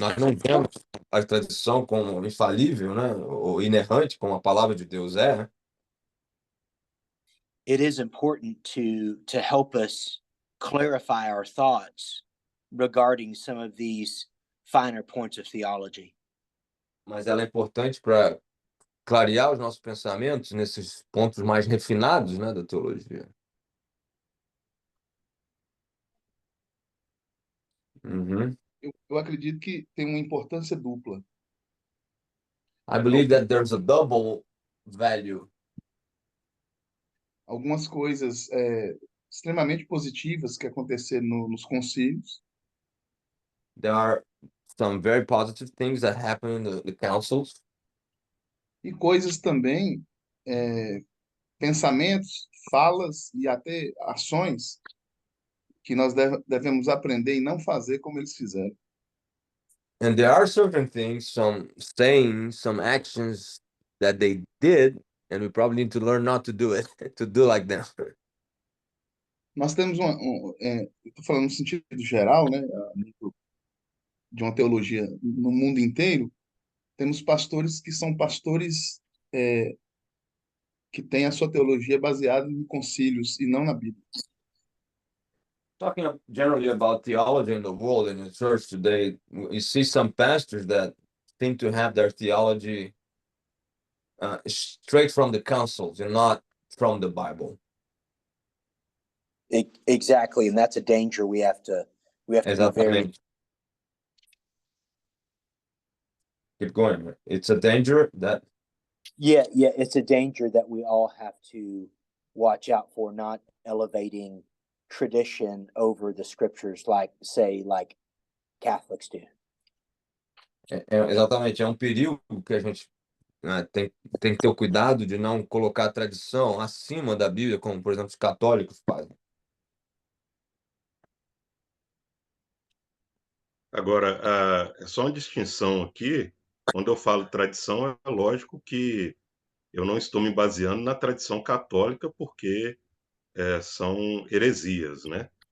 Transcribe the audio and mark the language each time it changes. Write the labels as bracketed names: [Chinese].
[Portuguese] Nós não temos a tradição como infalível, né, ou inerrante, como a palavra de Deus é, né? [English] It is important to help us clarify our thoughts regarding some of these finer points of theology. [Portuguese] Mas ela é importante para clarear os nossos pensamentos nesses pontos mais refinados, né, da teologia. Uhum. Eu acredito que tem uma importância dupla. [English] I believe that there's a double value. [Portuguese] Algumas coisas extremamente positivas que aconteceram nos concílios [English] There are some very positive things that happen in the councils, [Portuguese] e coisas também, pensamentos, falas e até ações que nós devemos aprender e não fazer como eles fizeram. [English] and there are certain things, some sayings, some actions that they did, and we probably need to learn not to do it, to do like them. [Portuguese] Nós temos estou falando no sentido geral, né, a nível de uma teologia no mundo inteiro, temos pastores que são pastores que têm a sua teologia baseada em concílios e não na Bíblia. [English] Talking generally about theology in the world and in the church today, you see some pastors that seem to have their theology straight from the councils and not from the Bible. Exactly, and that's a danger we have to be very. [Portuguese] Exatamente. [English] Keep going. It's a danger that. Yeah, it's a danger that we all have to watch out for, not elevating tradition over the scriptures, like Catholics do. [Portuguese] Exatamente, é um perigo que a gente tem que ter o cuidado de não colocar a tradição acima da Bíblia, como, por exemplo, os católicos fazem. Agora, é só uma distinção aqui. Quando eu falo tradição, é lógico que eu não estou me baseando na tradição católica, porque são heresias, né?